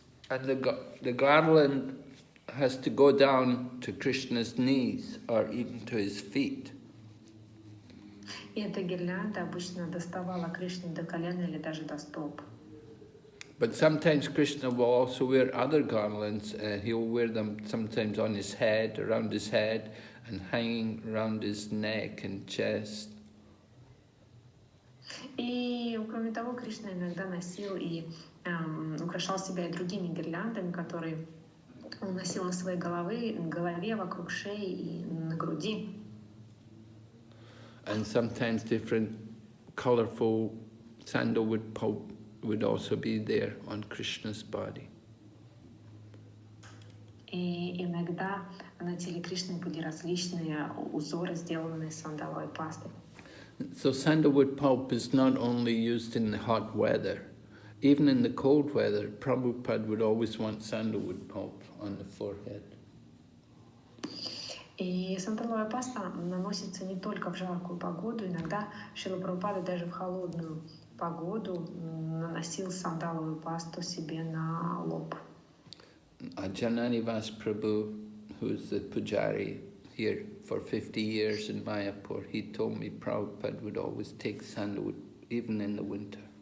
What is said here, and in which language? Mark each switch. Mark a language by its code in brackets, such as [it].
[en] And the garland has to go down to Krishna's knees or even to his feet. [ru] И эта гирлянда обычно доставала Кришне до колена или даже до стоп. [en] But sometimes Krishna will also wear other garlands. He'll wear them sometimes on his head, around his head, and hanging around his neck and chest. [ru] И кроме того, Кришна иногда носил и украшал себя и другими гирляндами, которые он носил на своей голове, вокруг шеи и на груди. [en] And sometimes different colorful sandalwood pulp would also be there on Krishna's body. [ru] И иногда на теле Кришны были различные узоры, сделанные сандаловой пастой. [en] So sandalwood pulp is not only used in the hot weather, even in the cold weather, Prabhupada would always want sandalwood pulp on the forehead. [ru] И сандаловая паста наносится не только в жаркую погоду. Иногда Шрила Прабхупада даже в холодную погоду наносил сандаловую пасту себе на лоб. [en] Jananivas Prabhu, who's the pujari here for 50 years in Mayapur, he told me Prabhupada would always take sandalwood even in the winter.